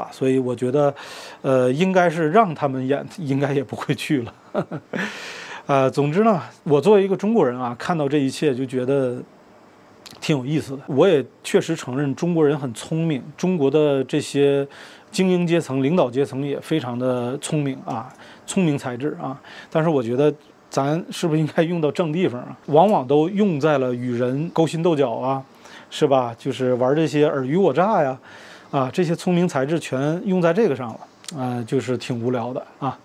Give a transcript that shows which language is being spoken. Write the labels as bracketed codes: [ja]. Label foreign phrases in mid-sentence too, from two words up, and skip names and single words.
[zh] 所以我覺得，應該是讓他們演，應該也不會去了。總之呢，我作為一個中國人啊，看到這一切就覺得挺有意思的。我也確實承認中國人很聰明，中國的這些精英階層、領導階層也非常的聰明啊，聰明才智啊。但是我覺得咱是不是應該用到正地方啊？往往都用在了與人勾心鬥角啊，是吧？就是玩這些尔虞我詐呀，啊，這些聰明才智全用在這個上了，就是挺無聊的啊。